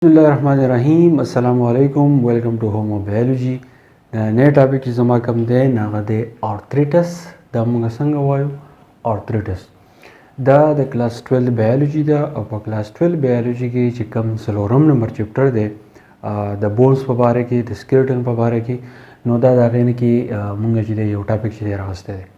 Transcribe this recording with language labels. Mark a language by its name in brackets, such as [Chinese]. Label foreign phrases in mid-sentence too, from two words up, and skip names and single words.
[Arabic] Bismillahirrahmanirrahim. Assalamu alaikum. [English] Welcome to Home of Biology. [Pashto] نې ټاپک چې زما کوم دی هغه دی arthritis. دا موږ څنګه وایو arthritis. دا د [English] class 12 biology [Pashto] ده او په [English] class 12 biology [Pashto] کې چې کوم څلورم نمبر چپټر دی د بونز په باره کې د سکیلټن په باره کې نو دا د هغې نه کې موږ چې دی یو ټاپک چې دی راغستی دی.